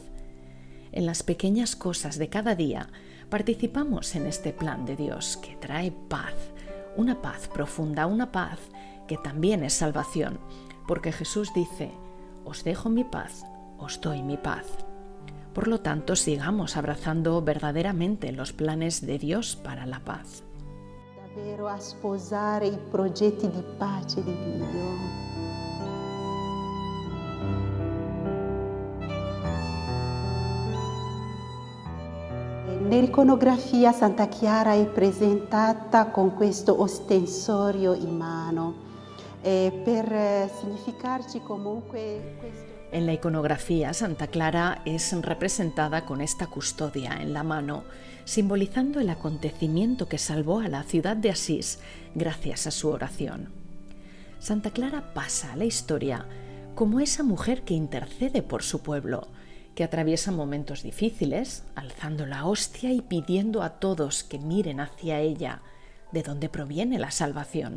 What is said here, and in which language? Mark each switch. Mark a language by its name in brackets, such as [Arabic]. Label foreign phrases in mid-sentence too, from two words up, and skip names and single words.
[Spanish] En las pequeñas cosas de cada día participamos en este plan de Dios que trae paz, una paz profunda, una paz que también es salvación, porque Jesús dice: os dejo mi paz, os doy mi paz. Por lo tanto, sigamos abrazando verdaderamente los planes de Dios para la paz. [Italian] Davvero a sposare i progetti di pace di Dio. Nell'iconografia Santa Chiara è presentata con questo ostensorio in mano per significarci comunque questo. [Spanish] En la iconografía, Santa Clara es representada con esta custodia en la mano, simbolizando el acontecimiento que salvó a la ciudad de Asís gracias a su oración. Santa Clara pasa a la historia como esa mujer que intercede por su pueblo, que atraviesa momentos difíciles, alzando la hostia y pidiendo a todos que miren hacia ella, de donde proviene la salvación.